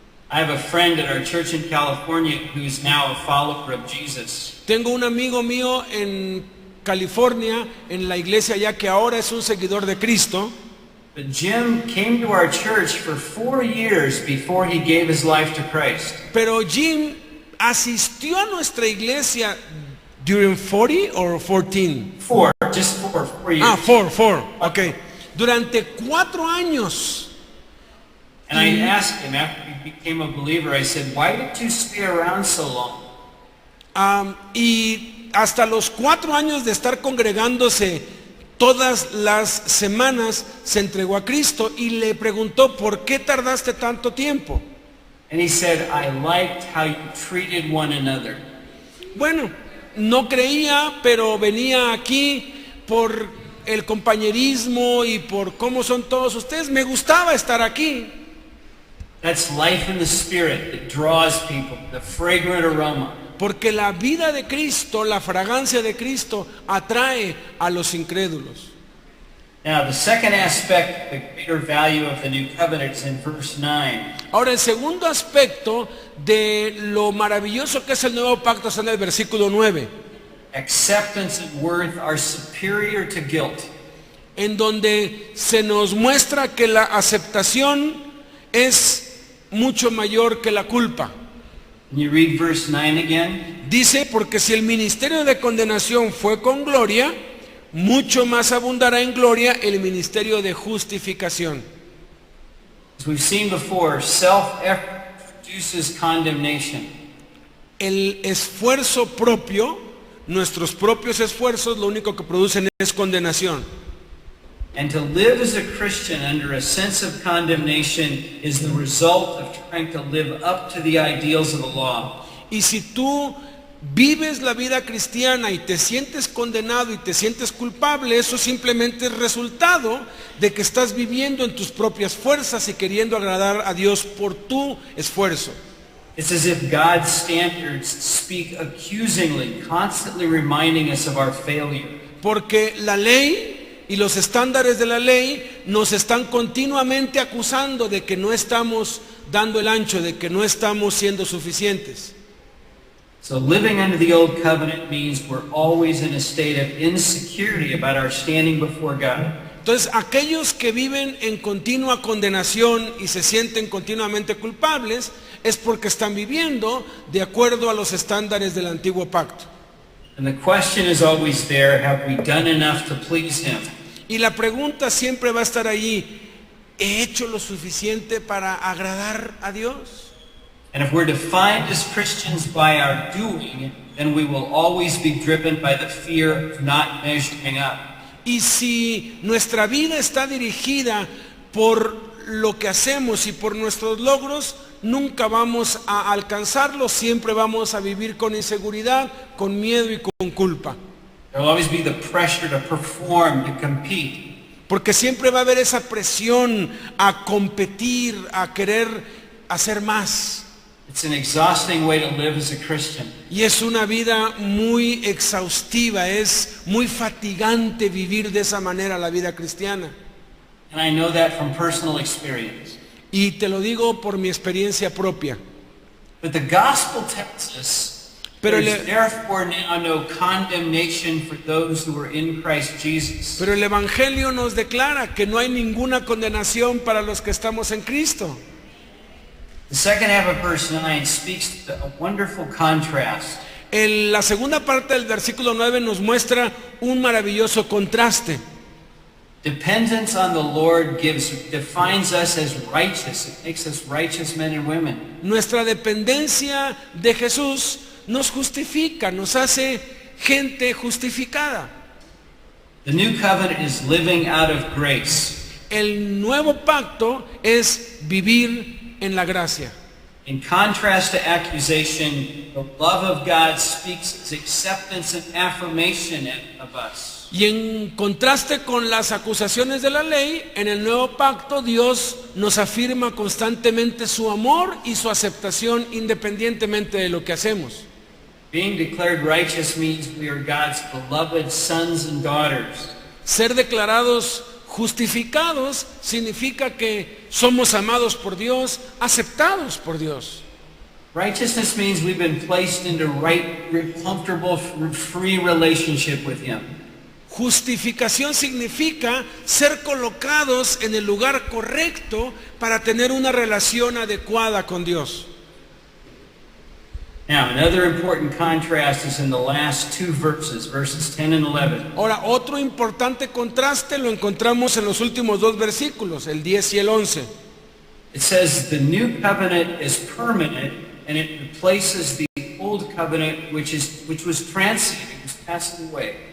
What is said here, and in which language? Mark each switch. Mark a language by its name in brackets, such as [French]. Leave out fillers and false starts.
[English] I have a friend at our church in California who's now a follower of Jesus. [Spanish] Tengo un amigo mío en California, en la iglesia ya que ahora es un seguidor de Cristo. [English] But Jim came to our church for 4 years before he gave his life to Christ. [Spanish] Pero Jim asistió a nuestra iglesia [English] during 40 or 14? 4 years. [Spanish] 4, ok. Durante 4 años [English] And I asked him after he became a believer, I said, why did you stay around so long? [Spanish] Y hasta los 4 años de estar congregándose todas las semanas se entregó a Cristo y le preguntó, ¿por qué tardaste tanto tiempo? [English] And he said, I liked how you treated one another. [Spanish] Bueno, no creía, pero venía aquí por el compañerismo y por cómo son todos ustedes. Me gustaba estar aquí. [English] That's life in the Spirit that draws people, the fragrant aroma. [Spanish] Porque la vida de Cristo, la fragancia de Cristo, atrae a los incrédulos. [English] Now, the second aspect, the greater value of the new covenant is in verse 9. [Spanish] Ahora, el segundo aspecto de lo maravilloso que es el nuevo pacto está en el versículo 9, [English] Acceptance and worth are superior to guilt. [Spanish] en donde se nos muestra que la aceptación es mucho mayor que la culpa. [English] Can you read verse 9 again? [Spanish] Dice, porque si el ministerio de condenación fue con gloria, mucho más abundará en gloria el ministerio de justificación. [English] As we've seen before, self-effort produces condemnation. [Spanish] El esfuerzo propio, nuestros propios esfuerzos, lo único que producen es condenación. [English] And to live as a Christian under a sense of condemnation is the result of trying to live up to the ideals of the law. [Spanish] Y si tú vives la vida cristiana y te sientes condenado y te sientes culpable, eso simplemente es resultado de que estás viviendo en tus propias fuerzas y queriendo agradar a Dios por tu esfuerzo. [English] It's as if God's standards speak accusingly, constantly reminding us of our failure. [Spanish] Porque la ley y los estándares de la ley nos están continuamente acusando de que no estamos dando el ancho, de que no estamos siendo suficientes. [English] So living under the old covenant means we're always in a state of insecurity about our standing before God. [Spanish] Entonces, aquellos que viven en continua condenación y se sienten continuamente culpables es porque están viviendo de acuerdo a los estándares del antiguo pacto. [English] And the question is always there, have we done enough to please Him? [Spanish] Y la pregunta siempre va a estar allí, ¿he hecho lo suficiente para agradar a Dios? [English] And if we're defined as Christians by our doing, then we will always be driven by the fear of not measuring up. [Spanish] Y si nuestra vida está dirigida por lo que hacemos y por nuestros logros, nunca vamos a alcanzarlo, siempre vamos a vivir con inseguridad, con miedo y con culpa. [English] There will always be the pressure to perform, to compete. [Spanish] Porque siempre va a haber esa presión a competir, a querer hacer más. [English] It's an exhausting way to live as a Christian. [Spanish] Y es una vida muy exhaustiva, es muy fatigante vivir de esa manera la vida cristiana. [English] And I know that from personal experience. [Spanish] Y te lo digo por mi experiencia propia. [English] But the gospel tells us [Spanish] Pero [English] there's therefore now no condemnation for those who are in Christ Jesus. [Spanish] Pero el Evangelio nos declara que no hay ninguna condenación para los que estamos en Cristo. [English] The second half of verse 9 speaks to a wonderful contrast. [Spanish] La segunda parte del versículo 9 nos muestra un maravilloso contraste. [English] Dependence on the Lord defines us as righteous. It makes us righteous men and women. [Spanish] Nuestra dependencia de Jesús nos justifica, nos hace gente justificada. [English] The new covenant is living out of grace. [Spanish] El nuevo pacto es vivir en la gracia. [English] In contrast to accusation, the love of God speaks its acceptance and affirmation of us. [Spanish] Y en contraste con las acusaciones de la ley, en el nuevo pacto Dios nos afirma constantemente su amor y su aceptación independientemente de lo que hacemos. [English] Being declared righteous means we are God's beloved sons and daughters. [Spanish] Ser declarados justificados significa que somos amados por Dios, aceptados por Dios. [English] Righteousness means we've been placed into right, comfortable, free relationship with Him. [Spanish] Justificación significa ser colocados en el lugar correcto para tener una relación adecuada con Dios. [English] Now, another important contrast is in the last two verses, verses 10 and 11. [Spanish] Ahora, otro importante contraste lo encontramos en los últimos 2 versículos, el 10 y el 11. [English] It says the new covenant is permanent and it replaces the old covenant which was transient, it was passing away.